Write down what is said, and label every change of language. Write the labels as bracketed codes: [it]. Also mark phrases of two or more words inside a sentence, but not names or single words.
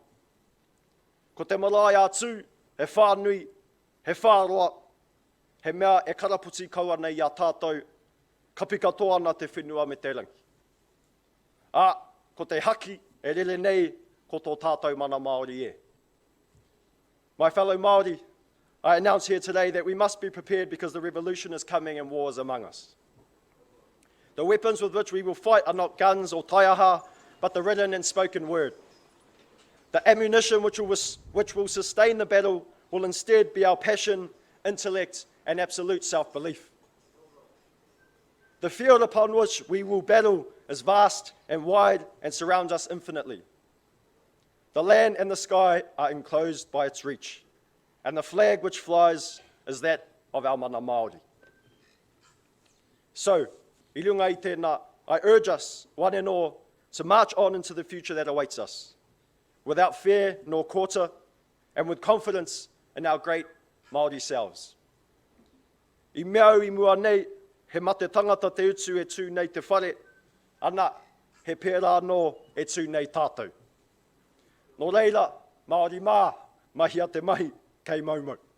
[mi] Ko te marae atu, he whānui, he whāroa, he mea e karaputi kaua nei a tātou, ka pika toana te whenua me te rangi. Ko te haki, e rere nei, ko tō tātou mana Māori e. [en] My fellow Māori, I announce here today that we must be prepared because the revolution is coming and war is among us. The weapons with which we will fight are not guns or taiaha, but the written and spoken word. The ammunition which will sustain the battle will instead be our passion, intellect, and absolute self-belief. The field upon which we will battle is vast and wide and surrounds us infinitely. The land and the sky are enclosed by its reach, and the flag which flies is that of our mana Māori. So, [mi] I runga i tēnā, [en] I urge us, one and all, to march on into the future that awaits us, without fear nor kōta, and with confidence in our great Māori selves. [mi] I meau I mua nei, he mate tangata te utu e tū nei te whare, ana he pērā no e tū nei tātou. Nō reira, Māori mā, mahia te mahi, kei maumau.